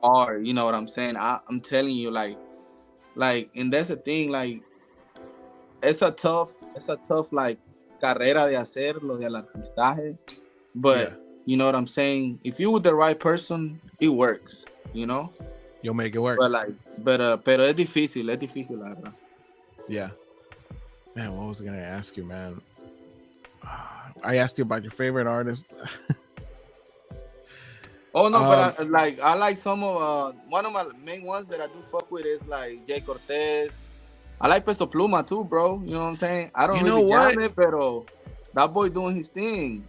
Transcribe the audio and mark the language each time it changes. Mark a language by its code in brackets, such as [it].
[en] Hard, you know what I'm saying? I'm telling you, like, and that's the thing, like, it's a tough, like, [es] carrera de hacer lo del artistaje. [en] But you know what I'm saying? If you with the right person, it works. You know. You'll make it work. [es] But pero es difícil, la verdad. [en] Yeah. Man, what was I gonna ask you, man? I asked you about your favorite artist. Oh no, but I like some of one of my main ones that I do fuck with is like Jay Cortez. I like Peso Pluma too, bro. You know what I'm saying? I don't really jam it, pero that boy doing his thing.